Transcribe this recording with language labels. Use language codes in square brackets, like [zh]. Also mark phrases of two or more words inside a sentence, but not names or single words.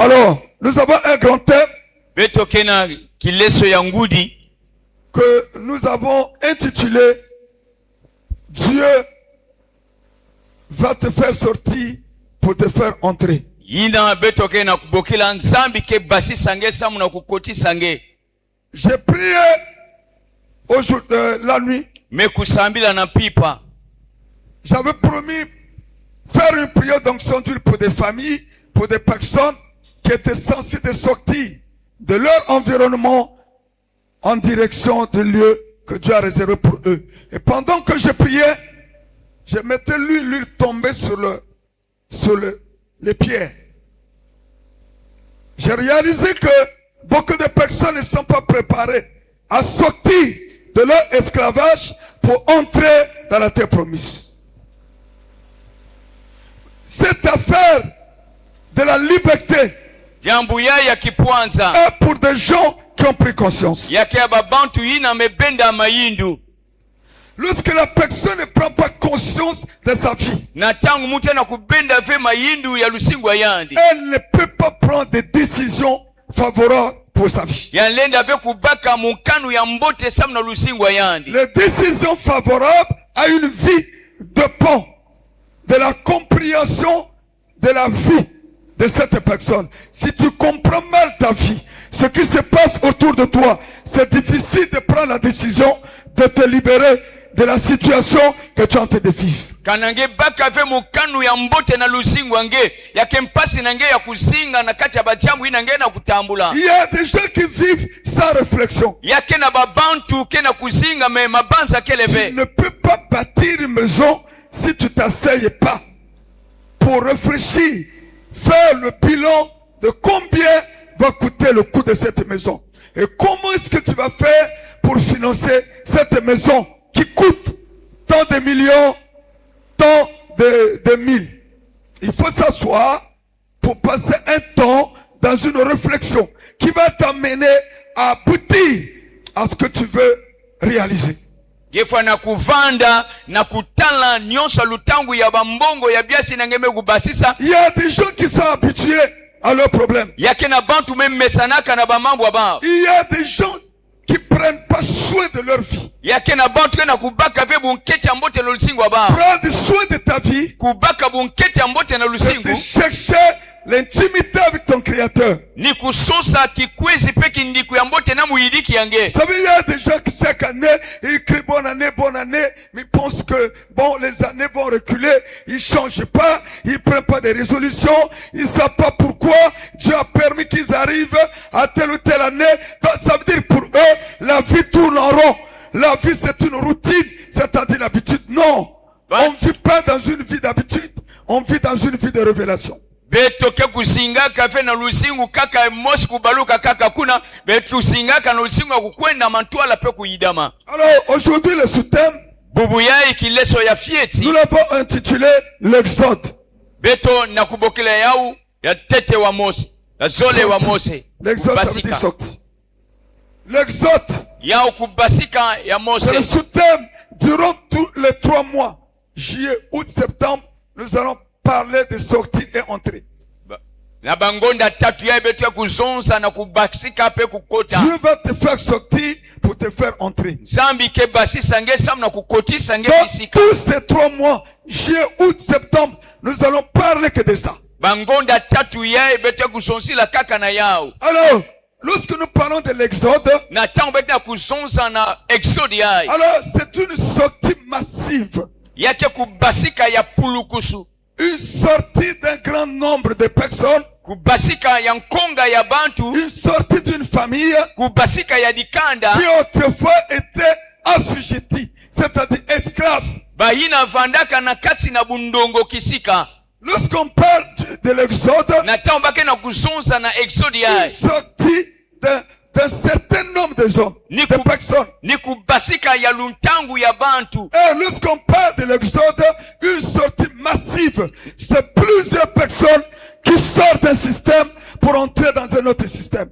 [fr] Alors, nous avons un grand thème que nous avons intitulé Dieu va te faire sortir pour te faire entrer. j'ai prié la nuit. [ktu] mekusambila na pipa. [fr] J'avais promis faire une prière d'onction d'huile pour des familles, pour des personnes qui étaient censées de sortir de leur environnement en direction du lieu que Dieu a réservé pour eux. Et pendant que je priais, je mettais l'huile tombait sur les pierres. J'ai réalisé que beaucoup de personnes ne sont pas préparées à sortir de leur esclavage pour entrer dans la terre promise. Cette affaire de la liberté [ktu] Jambo ya kipwanza [fr] est pour des gens qui ont pris conscience. [ktu] yake babantu ina mebenda mayindu. [fr] Lorsque la personne ne prend pas conscience de sa vie, [ktu] Na tangu mtu na kubenda ve mayindu ya lusingwa yandi. [fr] elle ne peut pas prendre des décisions favorables pour sa vie. [ktu] Ya lenda ve kubaka mukanu ya mbote samna lusingwa yandi. [fr] Les décisions favorables à une vie dépendent de la compréhension de la vie de cette personne. Si tu comprends mal ta vie, ce qui se passe autour de toi, c'est difficile de prendre la décision de te libérer de la situation que tu es en train de vivre. [ktu] Kanange baka ve mukanu ya mbote na lusingwa nge yake mpasi nange ya kusinga na kati ya bachambu inange na kutambula. [fr] Il y a des gens qui vivent sans réflexion. [ktu] Yake na babantu ke na kusinga me mabanza [fr] Tu [ktu] keleve. [fr] ne peux pas bâtir une maison si tu t'asseyes pas pour réfléchir, faire le bilan de combien va coûter le coût de cette maison. Et comment est-ce que tu vas faire pour financer cette maison qui coûte tant de millions, tant de mille. Il faut s'asseoir pour passer un temps dans une réflexion qui va t'amener à aboutir à ce que tu veux réaliser. [ktu] Gefwa na kuvanda na kutala nyonso lutangu ya bambongo ya biasi na ngeme kubasisa. [fr] Il y a des gens qui sont habitués à leurs problèmes. [ktu] Yake na bantu mesanaka na bamambo abao. [fr] Il y a des gens qui prennent pas soin de leur vie. [ktu] Yake na bantu na kubaka ve bunketi ambote na lusingu abao. [fr] Prendre soin de ta vie, [ktu] Kubaka bunketi ambote na [fr] c'est [ktu] lusingu. [fr] de chercher l'intimité avec ton Créateur. [ktu] Ni kusosa kikwezi peki ndiku yambote na muidiki yange. [fr] Vous savez, il y a des gens qui chaque année, ils crient bonne année, mais ils pensent que, bon, les années vont reculer, ils changent pas, ils prennent pas des résolutions, ils savent pas pourquoi Dieu a permis qu'ils arrivent à telle ou telle année. Donc, ça veut dire pour eux, la vie tourne en rond. La vie, c'est une routine, c'est-à-dire l'habitude. Non. On ne vit pas dans une vie d'habitude, on vit dans une vie de révélation. [ktu] Betoke kusinga kafe na lusingu kaka mosi kubaluka kaka kuna betu kusinga na lusingu kukwenda mantwala pe kuyidama. [fr] Alors, aujourd'hui, le sous-thème, [ktu] Bubu yai kileso ya fieti. [fr] nous l'avons intitulé l'Exode. [ktu] Beto na kubokela yau ya tete wa Mose. Ya zole wa Mose. [fr] L'Exode, ça veut dire sortir. L'Exode, [ktu] Yao kubasika ya Mose. [fr] c'est le sous-thème. Durant tous les 3 mois, juillet, août, septembre, nous allons parler de sortie et entrée. [ktu] Na bangonda tatu ya betu ya kuzonza na kubasika pe kukota. [fr] Dieu va te faire sortir pour te faire entrer. [ktu] Zambi ke basi sange sam na kukoti sange [fr] Dans [ktu] bisika. [fr] tous ces 3 mois, juillet, août, septembre, nous allons parler que de ça. [ktu] Bangonda tatu ya betu ya kuzonzi la kaka na yao. [fr] Alors, lorsque nous parlons de l'Exode, [ktu] Na tango betu ya kuzonza na exode ya. [fr] alors c'est une sortie massive. [ktu] Yake kubasika ya pulukusu. [fr] Une sortie d'un grand nombre de personnes. [ktu] Kubasika ya nkonga ya bantu. [fr] Une sortie d'une famille [ktu] Kubasika ya dikanda. [fr] qui autrefois était assujettie, c'est-à-dire esclave. [ktu] Baina vandaka na kati na bundongo kisika. [fr] Lorsqu'on parle de l'Exode, [ktu] Na tango bake na kuzonza na exode [fr] une [ktu] ya. [fr] sortie d'un certain nombre de hommes, de personnes. [ktu] Ni kubasika ya luntangu ya bantu. [fr] Et lorsqu'on parle de l'Exode, une sortie massive, c'est plusieurs personnes qui sortent d'un système pour entrer dans un autre système.